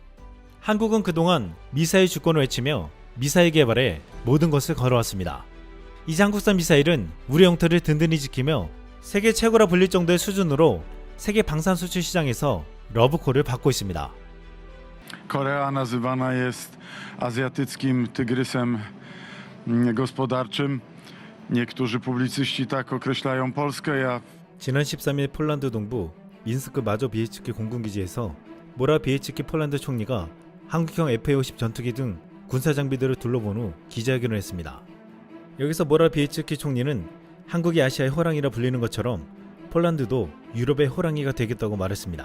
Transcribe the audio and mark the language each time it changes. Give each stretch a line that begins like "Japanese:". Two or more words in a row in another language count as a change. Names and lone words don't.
Korean: 한국은 그동안 미사일 주권을 외치며 미사일 개발에 모든 것을 걸어왔습니다. 이 한국산 미사일은 우리 영토를 든든히 지키며 세계 최고라 불릴 정도의 수준으로 세계 방산 수출 시장에서 러브콜을 받고 있습니다.
Polish: Korea nazywana jest azjatyckim tygrysem gospodarczym. Niektórzy publicyści tak określają Polskę. Ja
Korean: 지난 13일 폴란드 동부 민스크 마조 비에츠키 공군기지에서 모라 비에츠키 폴란드 총리가 한국형 FA-50 전투기 등 군사 장비들을 둘러본 후 기자회견을 했습니다. 여기서 모라 비에츠키 총리는 한국이 아시아의 호랑이라 불리는 것처럼 폴란드도 유럽의 호랑이가 되겠다고 말했습니다.